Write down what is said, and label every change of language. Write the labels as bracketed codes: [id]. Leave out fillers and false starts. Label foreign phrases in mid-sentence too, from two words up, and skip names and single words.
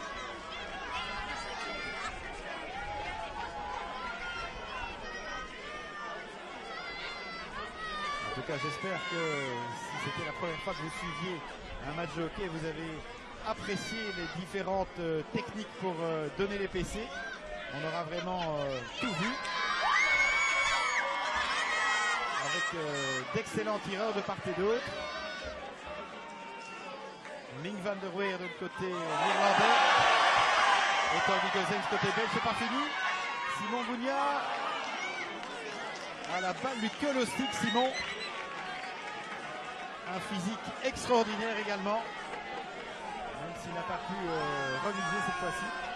[fr] En tout cas, j'espère que si c'était la première fois que vous suiviez un match de hockey, vous avez apprécié les différentes techniques pour donner les PC. On aura vraiment tout vu. Avec d'excellents tireurs de part et d'autre. Ming van der Weer de l'autre côté néerlandais. Et Tanguy Cossens côté belge, c'est pas fini. Simon Gougnard. À la balle lui colle au stick, Simon. Un physique extraordinaire également. Même s'il n'a pas pu reviser cette fois-ci.